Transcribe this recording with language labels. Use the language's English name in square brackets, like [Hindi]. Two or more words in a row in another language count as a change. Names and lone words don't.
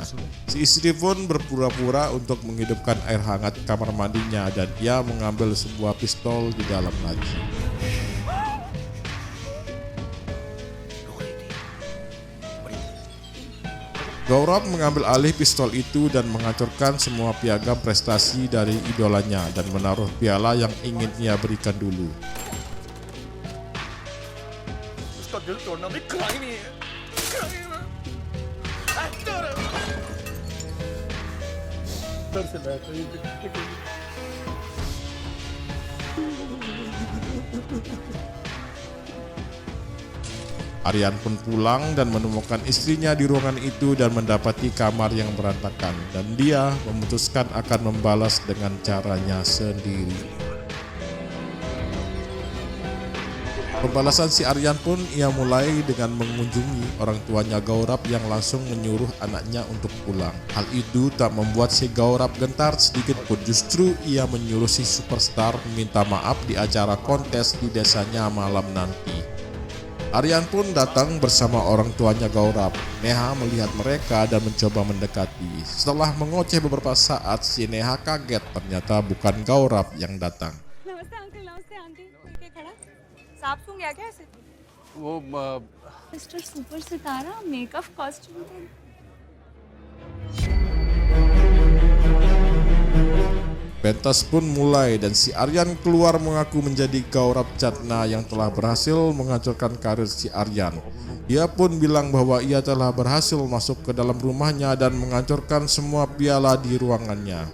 [Indonesian] Si istri pun berpura-pura untuk menghidupkan air hangat kamar mandinya dan ia mengambil sebuah pistol di dalam laci. Gaurav mengambil alih pistol itu dan menghancurkan semua piagam prestasi dari idolanya dan menaruh piala yang ingin ia berikan dulu. [Hindi] उसका दिल तोड़ना भी खिलाई नहीं है. [Indonesian] Aryan pun pulang dan menemukan istrinya di ruangan itu dan mendapati kamar yang berantakan, dan dia memutuskan akan membalas dengan caranya sendiri. Pembalasan si Aryan pun ia mulai dengan mengunjungi orang tuanya Gaurav yang langsung menyuruh anaknya untuk pulang. Hal itu tak membuat si Gaurav gentar sedikit pun, justru ia menyuruh si superstar meminta maaf di acara kontes di desanya malam nanti. Aryan pun datang bersama orang tuanya Gaurav. Neha melihat mereka dan mencoba mendekati. Setelah mengoceh beberapa saat, si Neha kaget ternyata bukan Gaurav yang datang. [Hindi] नमस्ते अंकल, नमस्ते आंटी. क्या खड़ा? सांप सूंघ गया क्या ऐसे? वो [English] mister super सितारा makeup costume [Indonesian] Pentas pun mulai dan si Aryan keluar mengaku menjadi Gaurav Chatna yang telah berhasil menghancurkan karir si Aryan. Ia pun bilang bahwa ia telah berhasil masuk ke dalam rumahnya dan menghancurkan semua piala di ruangannya.